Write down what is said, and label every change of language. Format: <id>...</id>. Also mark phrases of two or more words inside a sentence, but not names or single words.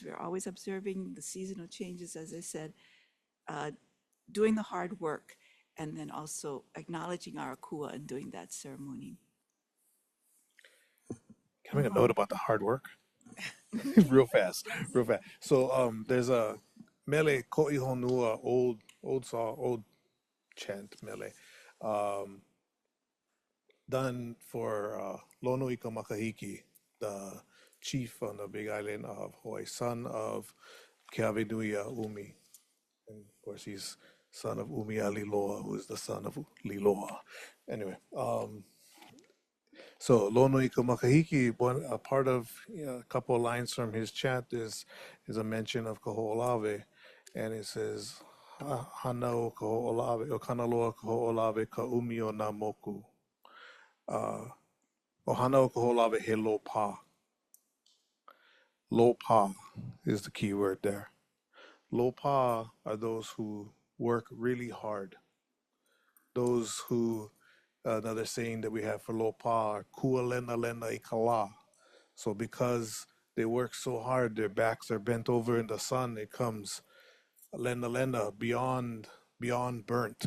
<en>We're always observing the seasonal changes, as I said, doing the hard work, and then also acknowledging our akua and doing that ceremony. Can I make a note about the hard work? real fast. So there's a</en> <haw>mele koʻihonua,</haw> <en>old chant mele, done for Lono Ika Makahiki, the chief on the Big Island of Hawaii, son of Keawenuia Umi. And of course, he's son of Umi Aliloa, who is the son of Liloa. Anyway, so Lono Ika Makahiki, a part of a couple of lines from his chant is a mention of Kahoʻolawe, and it says,</en> <haw>Hanau Kahoʻolawe, o Kanaloa Kahoʻolawe ka umi o nā moku. Ohana o Kahoʻolawe he lōpā.</haw> <en>Lōpā is the key word there. Lōpā are those who work really hard. Those who, another saying that we have for lōpā are</en> <haw>kua lena lena I ka lā.</haw> <en>So because they work so hard, their backs are bent over in the sun, it comes</en> <haw>lena lena,</haw> <en>beyond burnt.</en>